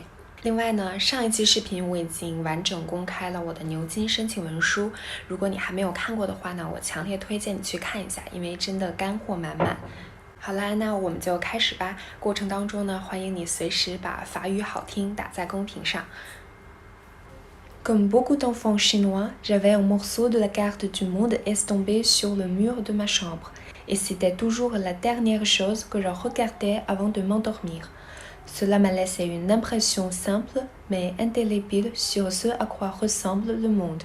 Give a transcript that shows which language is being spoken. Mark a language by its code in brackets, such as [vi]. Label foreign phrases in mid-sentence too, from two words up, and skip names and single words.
[zh] 另外呢，上一期视频我已经完整公开了我的牛津申请文书，如果你还没有看过的话呢，我强烈推荐你去看一下，因为真的干货满满。好啦，那我们就开始吧。过程当中呢，欢迎你随时把法语好听打在公屏上。 [fr] Comme beaucoup d'enfants chinois, j'avais un morceau de la carte du monde estampé sur le mur de ma chambre, et c'était toujours la dernière chose que je regardais avant de m'endormir.Cela m'a laissé une impression simple mais indélébile sur ce à quoi ressemble le monde.